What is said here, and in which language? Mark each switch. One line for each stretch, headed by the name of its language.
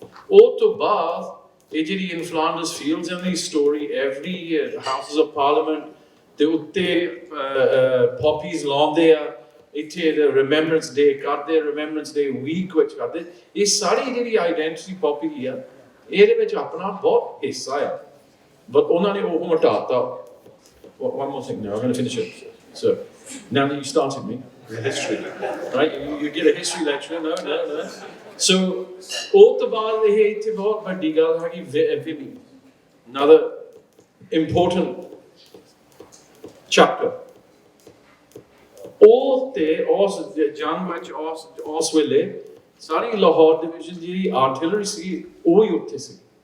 Punjabi: ਉਹ ਤੋਂ ਬਾਅਦ ਇਹ ਜਿਹੜੀ ਇਨ ਫਲਾਂਡਰਸ fields ਦੀ story,
English: every year
Punjabi: houses of parliament ਦੇ ਉੱਤੇ ਪੌਪੀਜ਼ ਲਾਉਂਦੇ ਆ, ਇੱਥੇ ਰਿਮੈਂਬਰੈਂਸ ਡੇ ਕਰਦੇ, ਰਿਮੈਂਬਰੈਂਸ ਡੇ ਵੀਕ ਵਿੱਚ ਕਰਦੇ। ਇਹ ਸਾਰੀ ਜਿਹੜੀ ਆਈਡੈਂਟਿਟੀ ਪੌਪੀ ਆ, ਇਹਦੇ ਵਿੱਚ ਆਪਣਾ ਬਹੁਤ ਹਿੱਸਾ ਆ, ਬਟ ਉਹਨਾਂ ਨੇ ਉਹ ਹਟਾਤਾ।
English: One more thing now, I'm going to finish it. So, now that you started me with history, right? You get a history lecture. No.
Punjabi: So ਉਹ ਤੋਂ ਬਾਅਦ ਇਹ ਇੱਥੇ ਬਹੁਤ ਵੱਡੀ ਗੱਲ ਹੈ ਕਿ ਵਿਧੀ
English: another important chapter
Punjabi: ਉਹ ਤੇ ਉਸ ਜੰਗ ਵਿੱਚ ਉਸ ਵੇਲੇ ਸਾਰੀ ਲਾਹੌਰ ਡਿਵੀਜ਼ਨ ਜਿਹੜੀ ਆਰਟਿਲਰੀ ਸੀ ਉਹ ਹੀ ਉੱਥੇ ਸੀ